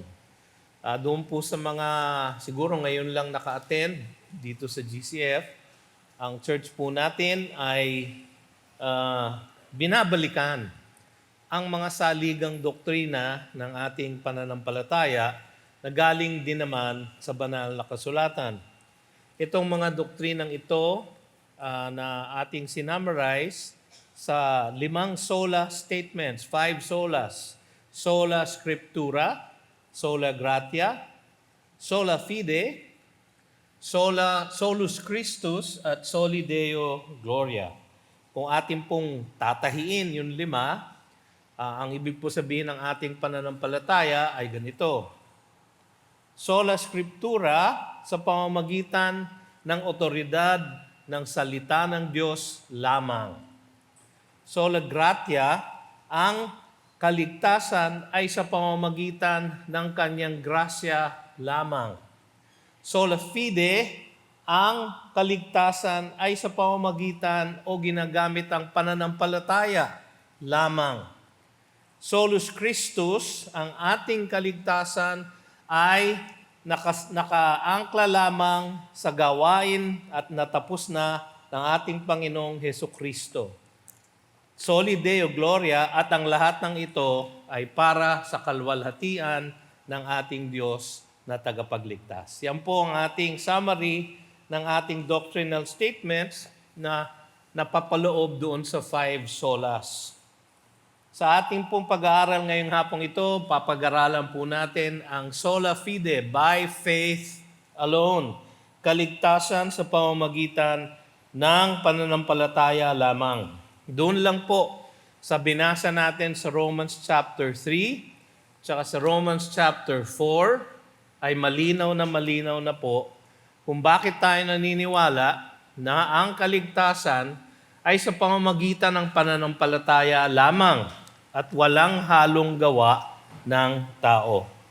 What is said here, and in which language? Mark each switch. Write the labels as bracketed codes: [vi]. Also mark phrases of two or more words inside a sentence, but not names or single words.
[tl] Doon po sa mga siguro ngayon lang naka-attend dito sa GCF, ang church po natin ay binabalikan ang mga saligang doktrina ng ating pananampalataya na galing din naman sa banal na kasulatan. Itong mga doktrinang ito na ating sinummarize sa 5 sola statements, 5 solas. [la] Sola Scriptura, sola gratia, sola fide, solus Christus, at soli Deo gloria. [tl] Kung ating pong tatahiin yung 5, ang ibig po sabihin ng ating pananampalataya ay ganito. [la] Sola Scriptura [tl] sa pamamagitan ng otoridad ng salita ng Diyos lamang. [la] Sola gratia, [tl] ang kaligtasan ay sa pamamagitan ng kanyang grasya lamang. [la] Sola fide, [tl] ang kaligtasan ay sa pamamagitan o ginagamit ang pananampalataya lamang. [la] Solus Christus, [tl] ang ating kaligtasan ay nakaangkla lamang sa gawain at natapos na ng ating Panginoong Hesukristo. [la] Soli Deo gloria, [tl] at ang lahat ng ito ay para sa kalwalhatian ng ating Diyos na tagapagligtas. Yan po ang ating summary ng ating [en] doctrinal statements [tl] na napapaloob doon sa 5 solas. Sa ating pong pag-aaral ngayong hapong ito, papag-aralan po natin ang [la] sola fide, [en] by faith alone, [tl] kaligtasan sa pamamagitan ng pananampalataya lamang. Doon lang po sa binasa natin sa [en] Romans chapter 3, [tl] tsaka sa [en] Romans chapter 4, [tl] ay malinaw na po kung bakit tayo naniniwala na ang kaligtasan ay sa pamamagitan ng pananampalataya lamang at walang halong gawa ng tao.